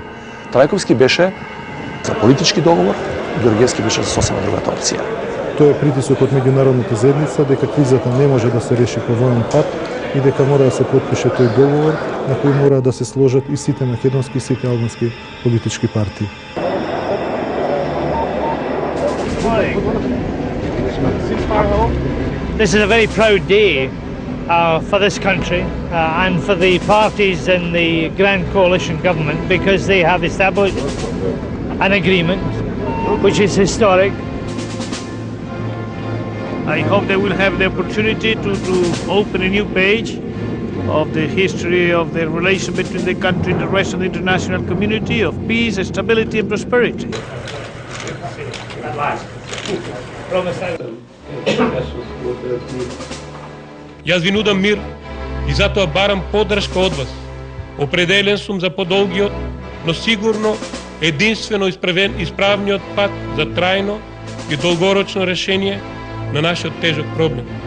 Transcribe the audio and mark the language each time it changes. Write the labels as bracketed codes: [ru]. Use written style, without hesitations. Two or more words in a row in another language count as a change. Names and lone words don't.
[mk] Трајковски беше за политички договор, Георгиевски беше за сосема другата опција. Тоа е притисок од меѓународната заедница дека кризата не може да се реши по воен пат и дека мора да се подпише тој договор на кој мора да се сложат и сите македонски и сите албански политички партии. [en] This is a very proud day for this country and for the parties in the Grand Coalition government because they have established an agreement which is historic. I hope they will have the opportunity to open a new page of the history of the relation between the country and the rest of the international community of peace, stability and prosperity. [mk] Јас ви нудам мир и затоа барам поддршка од вас. Определен сум за подолгиот, но сигурно единствено исправниот пат за трајно и долгорочно решение на нашиот тежок проблем.